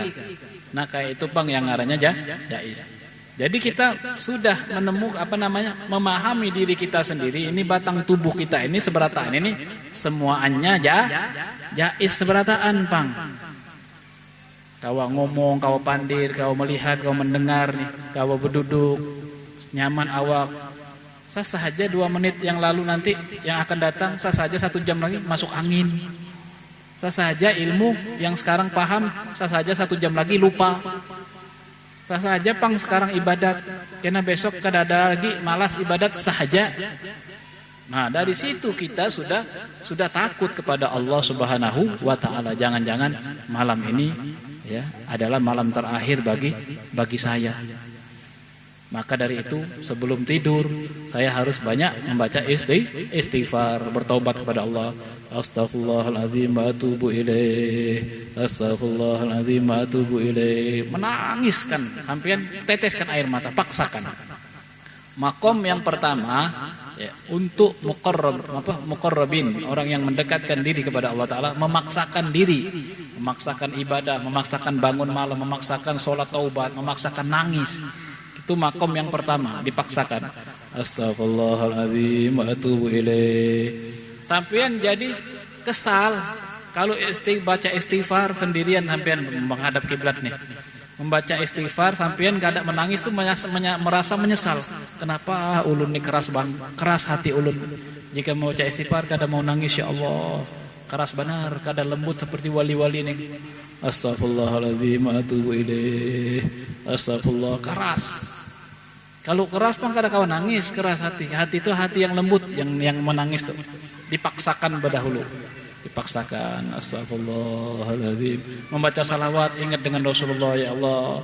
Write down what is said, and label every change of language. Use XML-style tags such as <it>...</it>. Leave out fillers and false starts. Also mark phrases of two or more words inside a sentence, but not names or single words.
<id>Nah kayak itu pang yang ngarannya jaiz. Jadi kita sudah menemukan memahami diri kita sendiri. Ini batang tubuh kita ini seberataan ini semuanya jaiz seberataan pang. Kau ngomong, kau pandir, kau melihat, kau mendengar nih, kau berduduk nyaman awak, Sah saja 2 menit yang lalu nanti yang akan datang, sah saja 1 jam lagi masuk angin. Sah saja ilmu yang sekarang paham, sah saja 1 jam lagi lupa. Sah saja pang sekarang ibadat, karena besok kada ada lagi malas ibadat, sah saja. Nah, dari situ kita sudah takut kepada</id> <ar>الله سبحانه وتعالى.</ar> <id>Jangan-jangan malam ini ya adalah malam terakhir bagi saya. Maka dari itu sebelum tidur saya harus banyak membaca istighfar, bertaubat kepada Allah.</id> <ar>أستغفر الله العظيم وأتوب إليه. أستغفر الله العظيم وأتوب إليه.</ar> <id>Menangiskan, sampean teteskan air mata, paksakan. Makom yang pertama ya, untuk muqarrabin, orang yang mendekatkan diri kepada</id> <ar>الله تعالى,</ar> <id>memaksakan diri, memaksakan ibadah, memaksakan bangun malam, memaksakan sholat taubat, memaksakan nangis. Itu makom yang pertama, dipaksakan.</id> <ar>أستغفر الله العظيم وأتوب إليه.</ar> <id>Sampean jadi kesal kalau baca istighfar sendirian, sampean menghadap kiblat nih. Membaca istighfar sampean kada menangis tuh merasa menyesal. Kenapa ulun ini keras hati ulun. Jika mau baca istighfar kada mau nangis,</id> <ar>يا الله.</ar> <id>Keras benar, kada lembut seperti wali-wali nih.</id> <ar>أستغفر الله العظيم وأتوب إليه.</ar> <id>Astagfirullah, keras. Kalau keras pun kada kawan nangis, keras hati. Hati itu hati yang lembut, yang menangis tuh. Dipaksakan berdahulu. Dipaksakan. Astagfirullahaladzim. Membaca salawat, ingat dengan Rasulullah,</id> <ar>يا الله.</ar>